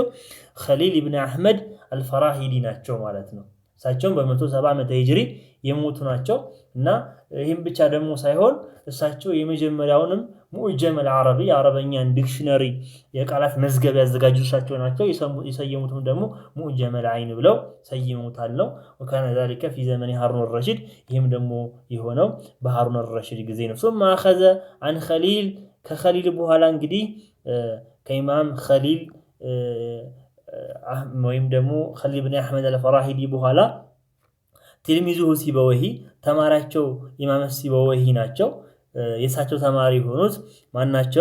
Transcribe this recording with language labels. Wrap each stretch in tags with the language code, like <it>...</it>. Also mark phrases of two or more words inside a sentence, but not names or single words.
<am>خليل ابن أحمد الفراهيدي ናቸው ማለት ነው። እሳቸውም በ170 ዓመተ ሂጅሪ የሞቱ ናቸው እና ይህም ብቻ ደግሞ ሳይሆን እሳቸው የመጀመሪያውንም</am> <ar>معجم العربي</ar> <am>የአረበኛን ዲክሽነሪ የቃላት መዝገብ ያዘጋጁ እሳቸው ናቸው። የሰየሙትም ደግሞ ሙዕጀም العين ብለው ሰይሙታል ነው።</am> <ar>وكان ذلك في زمن هارون الرشيد</ar> <am>ይህም ደግሞ የሆነው በሃሩን الرشيد ጊዜ ነው።</am> <ar>ثم أخذ عن خليل</ar> <am>ከخليل በኋላ እንግዲህ ከኢማም خليل ወይም ደግሞ ኸሊል ብን አሕመድ አልፈራሂዲ በኋላ ትልሚዙሁ ሲበወሂ ተማሪያቸው ኢማም ሲበወሂ ናቸው። የእሳቸው ተማሪ የሆኑት ማናቸው?</am>